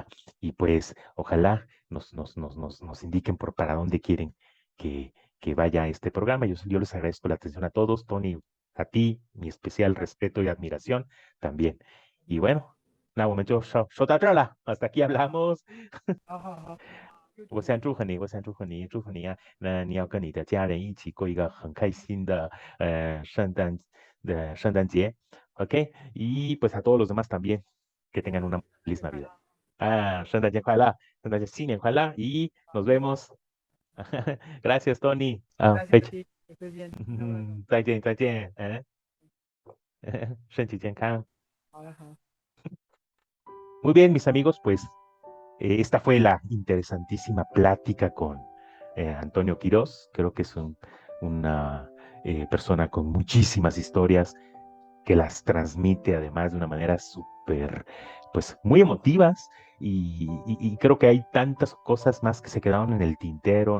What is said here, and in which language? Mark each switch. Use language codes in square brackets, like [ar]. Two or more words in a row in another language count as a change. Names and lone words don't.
[es] Y pues ojalá nos indiquen para dónde quieren que vaya este programa. Yo les agradezco la atención a todos, Tony, a ti, mi especial respeto y admiración también. Y bueno, hasta aquí hablamos. [zh] 我想祝贺你啊！那你要跟你的家人一起过一个很开心的圣诞节 ，OK？ [es] Y pues a todos los demás también que tengan una feliz Navidad. [zh] 圣诞节快乐，新年快乐 [es] y nos vemos. Gracias, [zh] Tony. 再见，身体健康。好的，好。 [es] Muy bien, mis amigos, pues esta fue la interesantísima plática con Antonio Quiroz. Creo que es una persona con muchísimas historias que las transmite además de una manera súper, pues muy emotivas y creo que hay tantas cosas más que se quedaron en el tintero.